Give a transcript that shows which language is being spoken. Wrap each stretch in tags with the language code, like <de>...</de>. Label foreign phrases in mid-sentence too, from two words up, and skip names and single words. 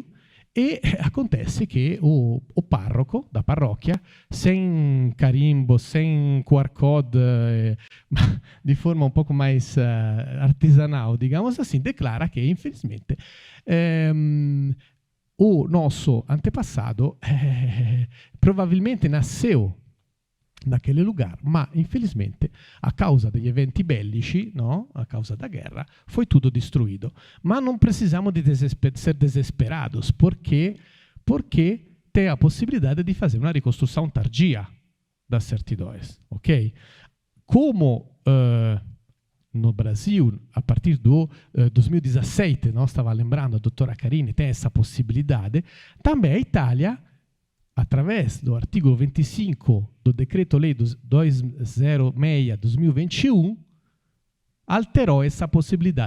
<pt>E acontece que o parroco da paróquia, sem carimbo, sem QR Code, de forma um pouco mais artesanal, digamos assim, declara que, infelizmente, o nosso antepassado provavelmente nasceu naquele lugar, ma infelizmente</pt> <it>a causa degli eventi bellici,</it> <pt>no? A causa da guerra, foi tudo destruído.</pt> <it>Ma non</it> <pt>precisamos de ser desesperados, porque tem a possibilidade de fazer uma reconstrução tardia das certidões, ok? Como no Brasil, a partir do 2017, nós estava lembrando, a doutora Carini tem essa possibilidade, também a Itália, através do artigo 25 do Decreto-Lei 206/2021, alterou essa possibilidade.</pt>